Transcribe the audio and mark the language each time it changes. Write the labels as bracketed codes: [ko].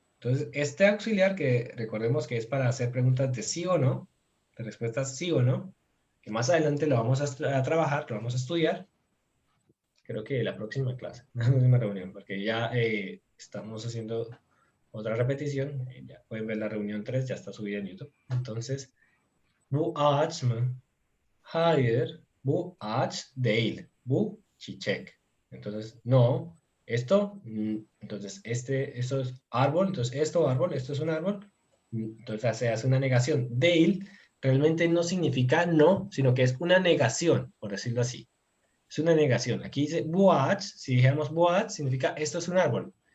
[es] Entonces, este auxiliar que recordemos que es para hacer preguntas de sí o no, de respuestas sí o no, que más adelante lo vamos a trabajar, lo vamos a estudiar, creo que la próxima clase, la próxima reunión, porque ya estamos haciendo otra repetición, ya pueden ver la reunión 3, ya está subida en YouTube. [tr] Entonces, bu ağaç mı? Hayır, bu ağaç değil, bu çiçek. [es] Entonces, no, esto, entonces eso es árbol, entonces esto árbol, esto es un árbol, entonces se hace una negación. Değil realmente no significa no, sino que es una negación, por decirlo así. Es una negación. Aquí dice [tr] bu ağaç, [es] si dijéramos bu ağaç, significa esto es un árbol.